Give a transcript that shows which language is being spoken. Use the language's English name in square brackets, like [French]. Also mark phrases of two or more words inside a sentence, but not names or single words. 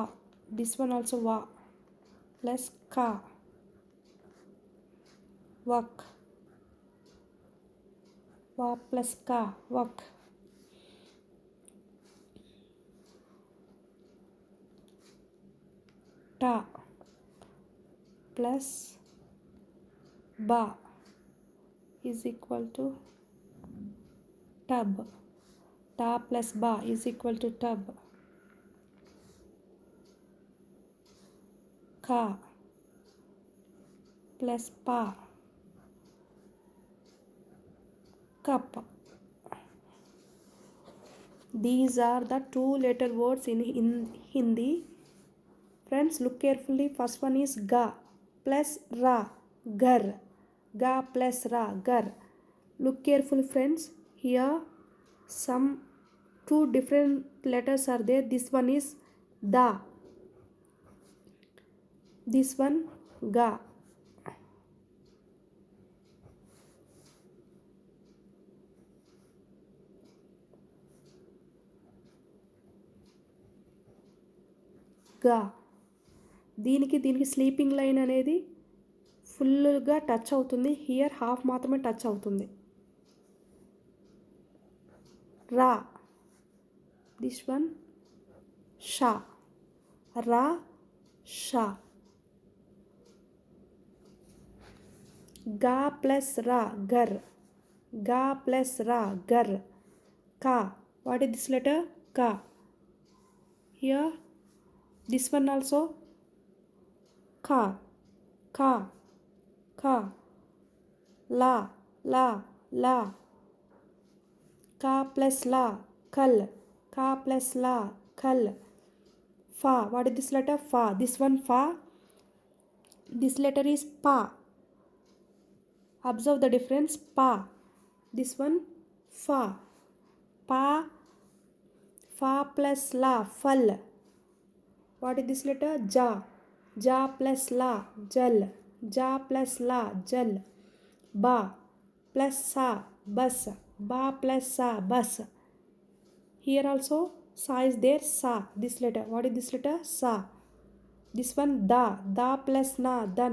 [English] This one also va plus ka, work. Va plus ka, work. Ta plus ba is equal to tub, ta plus ba is equal to tub. Ka plus pa, cup. These are the two letter words in Hindi. Friends, look carefully. First one is ga plus ra, gar. Ga plus ra, gar. Look careful friends. Here some two different letters are there. This one is da. This one ga. గా. [Telugu] దీనికి [English] sleeping line [Telugu] అనేది ఫుల్గా టచ్ అవుతుంది. [English] here half [Telugu] మాత్రమే టచ్ అవుతుంది. రా. [English] This one sha. Ra sha. Ga plus ra gar. Ga plus ra gar. Ka. What is this letter? Ka. హియర్ this one also ka. Ka. Ka. La. La. La. Ka plus la kal. Ka plus la kal. Fa. What is this letter? Fa. This one fa. This letter is pa. Observe the difference. Pa. This one fa. Pa. Fa plus la fal. What is this letter? Ja. Ja plus la jal. Ja plus la jal. Ba plus sa bus. Ba plus sa bus. Here also sa is there. Sa. This letter. What is this letter? Sa. This one da. Da plus na dan.